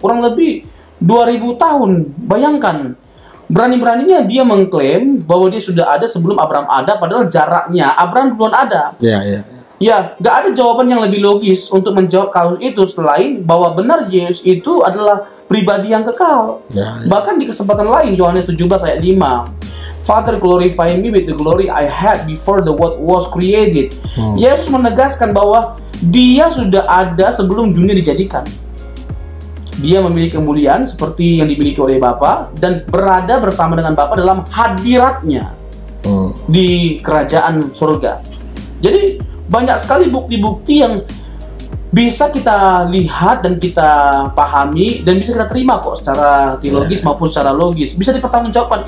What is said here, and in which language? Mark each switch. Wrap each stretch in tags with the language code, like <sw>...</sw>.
<id>Kurang lebih 2000 tahun. Bayangkan. Berani-beraninya dia mengklaim bahwa dia sudah ada sebelum Abraham ada, padahal jaraknya Abraham belum ada. Ya, nggak ada jawaban yang lebih logis untuk menjawab kasus itu selain bahwa benar Yesus itu adalah pribadi yang kekal. Bahkan di kesempatan lain,</id> <en>Yohanes 17 ayat 5, Father, glorify me with the glory I had before the world was created.</en> <id>Yesus menegaskan bahwa dia sudah ada sebelum dunia dijadikan. Dia memiliki kemuliaan seperti yang dimiliki oleh Bapa dan berada bersama dengan Bapa dalam hadiratnya di kerajaan surga. Jadi banyak sekali bukti-bukti yang bisa kita lihat dan kita pahami dan bisa kita terima kok secara teologis maupun secara logis. Bisa dipertanggungjawabkan.</id>